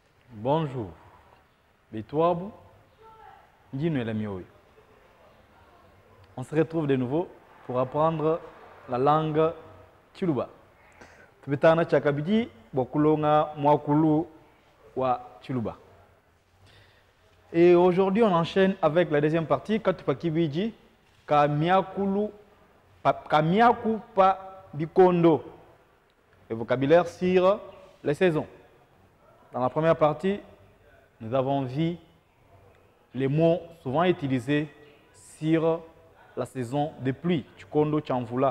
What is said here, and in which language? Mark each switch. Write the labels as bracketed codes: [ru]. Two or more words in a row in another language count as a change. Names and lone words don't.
[fr] Bonjour. [lu] Bitwabu, Ndino Elamioyo. [fr] On se retrouve de nouveau pour apprendre la langue Chiluba. [lu] Tubetana chakabiji bokulonga mwakulu wa Chiluba. [fr] Et aujourd'hui, on enchaîne avec la deuxième partie, [lu] Katupakibiji, Kamiaku pa bikondo. [fr] Le vocabulaire sur les saisons. Dans la première partie, nous avons vu les mots souvent utilisés sur la saison des pluies, [lu] Chikondo Chamvula.